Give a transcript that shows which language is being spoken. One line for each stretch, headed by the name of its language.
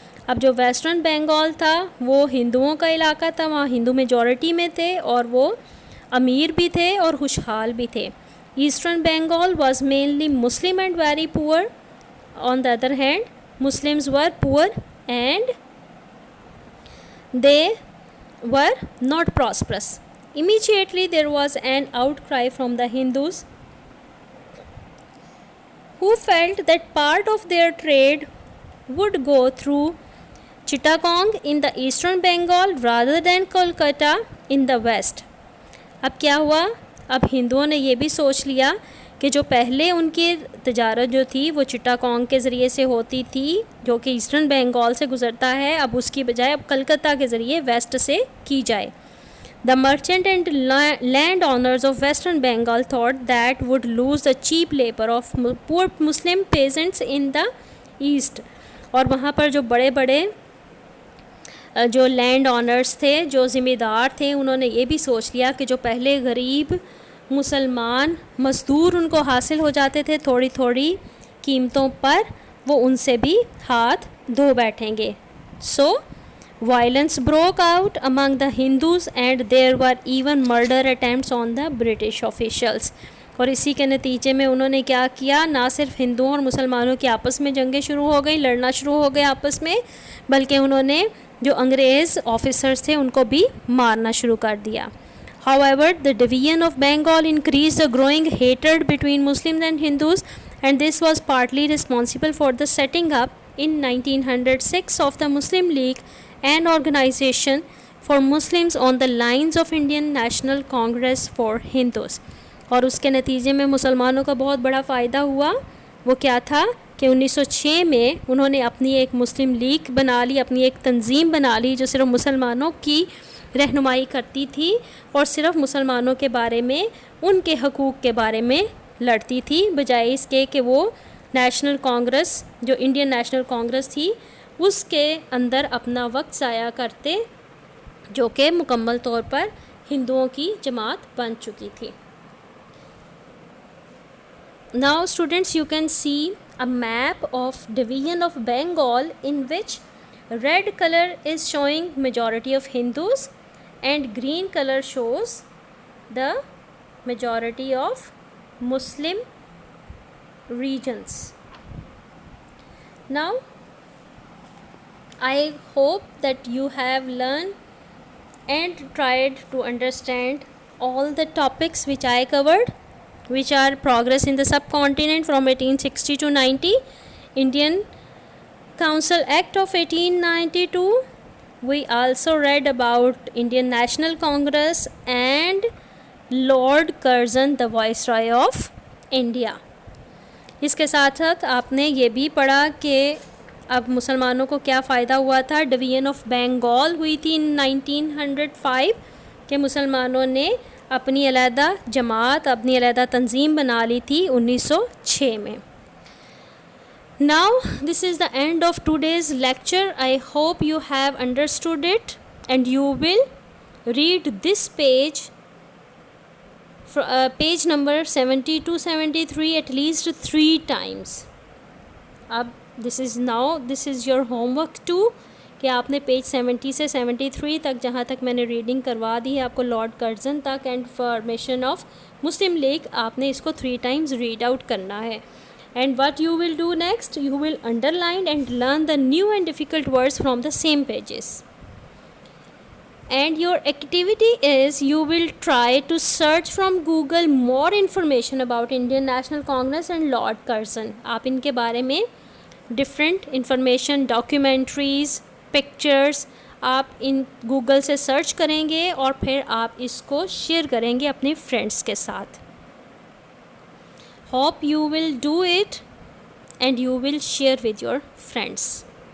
Urdu: اب جو ویسٹرن بنگال تھا وہ ہندوؤں کا علاقہ تھا, وہاں ہندو میجورٹی میں تھے اور وہ امیر بھی تھے اور خوشحال بھی تھے.
English: Eastern Bengal was mainly Muslim and very poor. On the other hand Muslims were poor and they were not prosperous. Immediately there was an outcry from the Hindus who felt that part of their trade would go through Chittagong in the eastern Bengal rather than Kolkata in the west.
Urdu: اب کیا ہوا, اب ہندوؤں نے یہ بھی سوچ لیا کہ جو پہلے ان کی تجارت جو تھی وہ چٹاگانگ کے ذریعے سے ہوتی تھی جو کہ ایسٹرن بنگال سے گزرتا ہے, اب اس کی بجائے اب کلکتہ کے ذریعے ویسٹ سے کی جائے.
English: The merchant and landowners of western Bengal thought that would lose the cheap labour of poor Muslim peasants in the east.
Urdu: اور وہاں پر جو بڑے بڑے جو لینڈ آنرز تھے, جو ذمہ دار تھے, انہوں نے یہ بھی سوچ لیا کہ جو پہلے غریب مسلمان مزدور ان کو حاصل ہو جاتے تھے تھوڑی تھوڑی قیمتوں پر, وہ ان سے بھی ہاتھ دھو بیٹھیں گے.
English: So violence broke out among the Hindus and there were even murder attempts on the British officials.
Urdu: اور اسی کے نتیجے میں انہوں نے کیا کیا, نہ صرف ہندوؤں اور مسلمانوں کی آپس میں جنگیں شروع ہو گئیں, لڑنا شروع ہو گئے آپس میں, بلکہ انہوں نے جو انگریز آفیسرز تھے ان کو بھی مارنا شروع کر دیا.
English: However, the division of Bengal increased the growing hatred between Muslims and Hindus, and this was partly responsible for the setting up in 1906 of the Muslim League, an organization for Muslims on the lines of Indian National Congress for Hindus.
Urdu: اور اس کے نتیجے میں مسلمانوں کا بہت بڑا فائدہ ہوا. وہ کیا تھا کہ 1906 میں انہوں نے اپنی ایک مسلم لیگ بنا لی, اپنی ایک تنظیم بنا لی جو صرف مسلمانوں کی رہنمائی کرتی تھی اور صرف مسلمانوں کے بارے میں, ان کے حقوق کے بارے میں لڑتی تھی, بجائے اس کے کہ وہ نیشنل کانگریس جو انڈین نیشنل کانگریس تھی اس کے اندر اپنا وقت ضائع کرتے, جو کہ مکمل طور پر ہندوؤں کی جماعت بن چکی تھی.
English: Now students, you can see a map of division of Bengal in which red color is showing majority of Hindus and green color shows the majority of Muslim regions. Now I hope that you have learned and tried to understand all the topics which I covered, which are progress in the subcontinent from 1860 to 90, Indian Council Act of 1892. We also read about Indian National Congress and Lord Curzon, the Viceroy of India.
Urdu: اس کے ساتھ ساتھ آپ نے یہ بھی پڑھا کہ اب مسلمانوں کو کیا فائدہ ہوا تھا. ڈویژن آف بنگال ہوئی تھی 1905 کہ مسلمانوں نے اپنی علیحدہ جماعت, اپنی علیحدہ تنظیم بنا لی تھی 1906 میں.
English: Now this is the end of today's lecture. I hope you have understood it and you will read this page, page number 70 to 73 at least 3 times.
Urdu: اب
English: this is your homework too
Urdu: کہ آپ نے page 70 سے 73 تک جہاں تک میں نے ریڈنگ کروا دی ہے آپ کو لارڈ کرزن تک and formation of Muslim league, آپ نے اس کو
English: 3 times read out
Urdu: کرنا ہے.
English: And what you will do next, you will underline and learn the new and difficult words from the same pages. And your activity is you will try to search from Google more information about Indian National Congress and Lord Curzon.
Urdu: آپ ان کے بارے میں different information, documentaries, pictures آپ ان Google سے search کریں گے اور پھر آپ اس کو شیئر کریں گے اپنے فرینڈس کے ساتھ.
English: Hope you will do it and you will share with your friends.